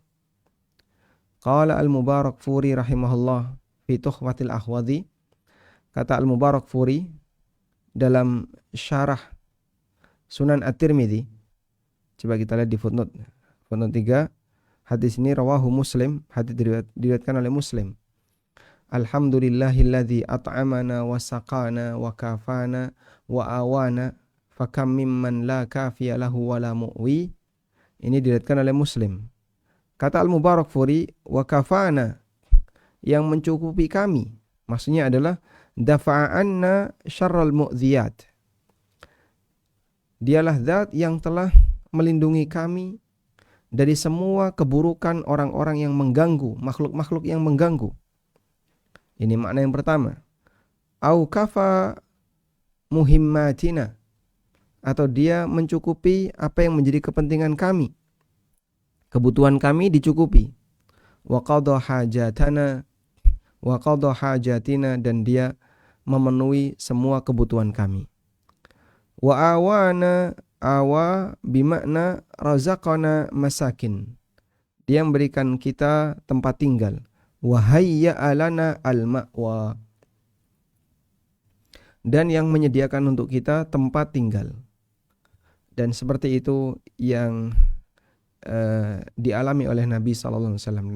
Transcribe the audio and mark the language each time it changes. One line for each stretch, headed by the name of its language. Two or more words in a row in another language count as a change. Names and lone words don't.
Arabic: قال المباركفوري رحمه الله في تحفة الأحوذي.
Indonesian: Kata Al-Mubarakfuri dalam syarah Sunan At-Tirmidzi. Coba kita lihat di footnote 3. Hadis ini rawahu Muslim, hadis diriwayatkan oleh Muslim.
Arabic: الحمد لله الذي أطعمنا وسقانا وكفانا وآوانا فكم ممن لا كافي له ولا مؤوي.
Indonesian: Ini diriwayatkan oleh Muslim. Kata Al-Mubarakfuri,
Arabic: وكفانا,
Indonesian: yang mencukupi kami, maksudnya adalah
Arabic: دفع عنا شر المؤذيات.
Indonesian: Dialah zat yang telah melindungi kami dari semua keburukan orang-orang yang mengganggu, makhluk-makhluk yang mengganggu. Ini makna yang pertama.
Arabic: أو كفى مهماتنا,
Indonesian: atau dia mencukupi apa yang menjadi kepentingan kami. Kebutuhan kami dicukupi.
Arabic: وقضى حاجتنا وقضى حاجتنا,
Indonesian: dan dia memenuhi semua kebutuhan kami.
Arabic: وآوانا، آوى بمعنى رزقنا مساكن,
Indonesian: dia memberikan kita tempat tinggal.
Arabic: وهيأ لنا المأوى,
Indonesian: dan yang menyediakan untuk kita tempat tinggal. Dan seperti itu yang dialami oleh Nabi SAW.